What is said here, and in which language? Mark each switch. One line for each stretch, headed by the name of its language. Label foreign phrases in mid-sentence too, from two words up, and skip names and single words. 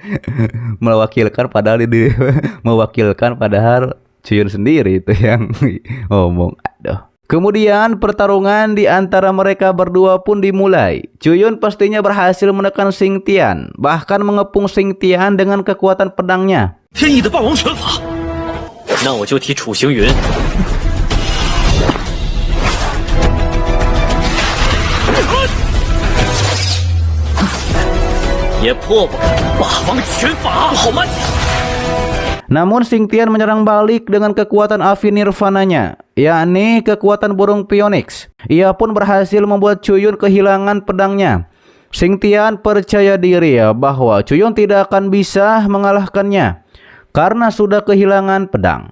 Indonesian: Mewakilkan padahal Chuyun sendiri itu yang ngomong. Aduh. Kemudian pertarungan di antara mereka berdua pun dimulai. Chuyun pastinya berhasil menekan Xingtian, bahkan mengepung Xingtian dengan kekuatan pedangnya.
Chinese: 天意的霸王拳法，那我就替楚行云。也破不了霸王拳法，好慢。
Indonesian: Namun Xingtian menyerang balik dengan kekuatan Avi Nirvananya, yakni kekuatan burung Phoenix. Ia pun berhasil membuat Chuyun kehilangan pedangnya. Xingtian percaya diri bahwa Chuyun tidak akan bisa mengalahkannya karena sudah kehilangan pedang.